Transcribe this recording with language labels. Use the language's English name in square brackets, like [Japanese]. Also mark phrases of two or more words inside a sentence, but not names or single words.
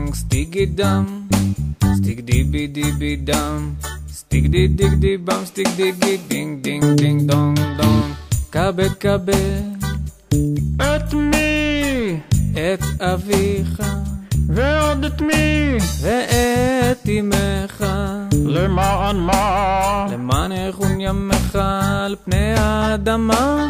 [Hebrew] Stiggy dum, stick dibby dibby dum, stick di dig di bum, stick diggy ding ding ding dong dong. כבד כבד את מי? את אביך, ועוד את מי? ואת אמך. למען מה? למען יחון ימיך על פני האדמה.